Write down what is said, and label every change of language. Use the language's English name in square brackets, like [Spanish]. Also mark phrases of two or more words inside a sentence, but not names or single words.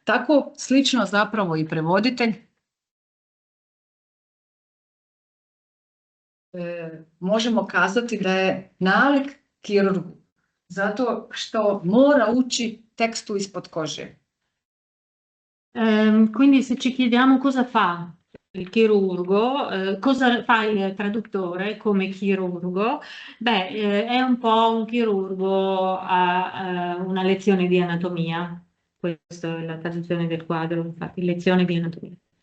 [Croatian] Tako slično zapravo i prevoditelj možemo kazati da je nalik kirurgu, zato što mora ući tekstu ispod kože. [Italian] Quindi se ci chiediamo cosa fa il chirurgo, cosa fa il traduttore come chirurgo, beh, è un po' un chirurgo a una lezione di anatomia, questa è la traduzione del quadro, infatti, lezione di anatomia.